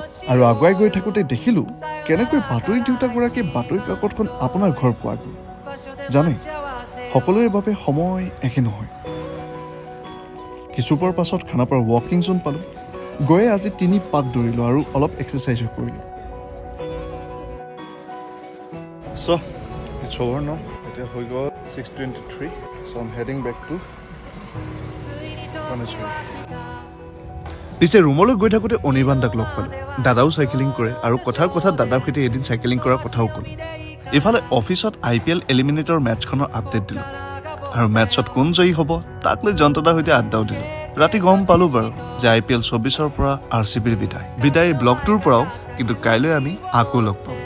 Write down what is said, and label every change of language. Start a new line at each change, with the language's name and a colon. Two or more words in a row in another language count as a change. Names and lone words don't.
Assamese: আৰু আগুৱাই গৈ থাকোঁতে দেখিলোঁ কেনেকৈ বাতৰি তিৰোতাগৰাকীয়ে বাতৰি কাকতখন আপোনাৰ ঘৰ পোৱাগৈ। জানে, সকলোৰে বাবে সময় একে নহয়। কিছুপৰ পাছত খানাপাৰা ৱাকিং জোন পালোঁ। গৈয়ে আজি 3 পাক দৌৰিলোঁ আৰু অলপ এক্সাৰচাইজো কৰিলোঁ।
English: So, it's over now.
Assamese: এতিয়া হৈ গ'ল 6:23.
English: So I'm heading back to Manasuri.
Assamese: পিছে ৰুমলৈ গৈ থাকোঁতে অনিৰ্বাণ দাক লগ পালোঁ। দাদাও চাইকেলিং কৰে আৰু কথাৰ দাদাৰ সৈতে এদিন চাইকেলিং কৰাৰ কথাও ক'লোঁ। ইফালে অফিচত IPL এলিমিনেটৰ মেটছখনৰ আপডেট দিলোঁ আৰু মেটছত কোন জয়ী হ'ব তাক লৈ জন্তদাৰ সৈতে আড্ডাও দিলোঁ। ৰাতি গম পালোঁ বাৰু যে IPL 24ৰ পৰা RCBৰ বিদায় ব্লগটোৰ পৰাও, কিন্তু কাইলৈ আমি আকৌ লগ পাম।